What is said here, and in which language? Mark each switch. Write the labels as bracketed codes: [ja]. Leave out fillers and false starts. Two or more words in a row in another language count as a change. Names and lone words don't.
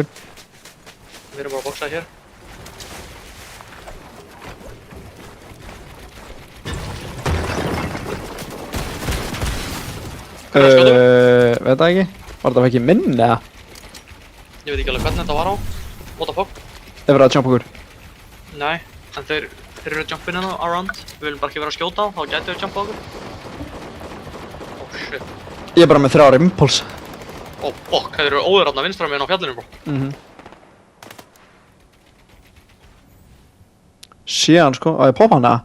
[is] Við erum bara að boksa hér. Veit það ekki. Var þetta ekki minn eða? Ég veit ekki alveg hvernig þetta var á. [en] What the fuck? [is] Þeir verið að jumpa okkur. Nei, en þeir eru að jumpa inn hérna around. Við viljum bara ekki vera að skjóta á, þá gætu við jumpa okkur. [en] Oh shit. [is] Ég er bara með 3 impuls. [en] Oh fuck, [is] þeir eru óðurarna vinstra meginn á fjallinu, bro. Sé hann sko, á ég poppa hana?